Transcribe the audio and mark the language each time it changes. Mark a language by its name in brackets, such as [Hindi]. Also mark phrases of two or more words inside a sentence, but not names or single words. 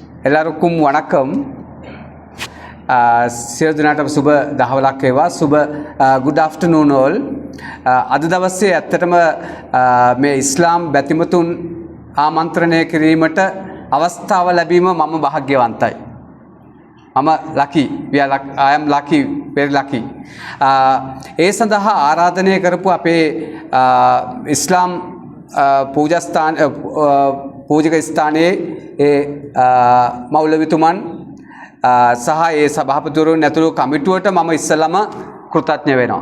[Tamil] எல்லாருக்கும் வணக்கம். [Sinhala] සියලු දෙනාටම සුබ දහවලක් වේවා. [English] සුබ good afternoon all. [Sinhala] අද දවසේ ඇත්තටම මේ ඉස්ලාම් බැතිමතුන් ආමන්ත්‍රණය කිරීමට අවස්ථාව ලැබීම මම භාග්‍යවන්තයි. [English] මම lucky. I am lucky, very lucky. [Sinhala] ඒ සඳහා ආරාධනය කරපු අපේ ඉස්ලාම් පූජස්ථාන පූජක ස්ථානයේ ඒ මෞලවිතුමන් සහ ඒ සභාපතිවරුන් ඇතුළු කමිටුවට මම ඉස්සෙල්ලාම කෘතඥ වෙනවා.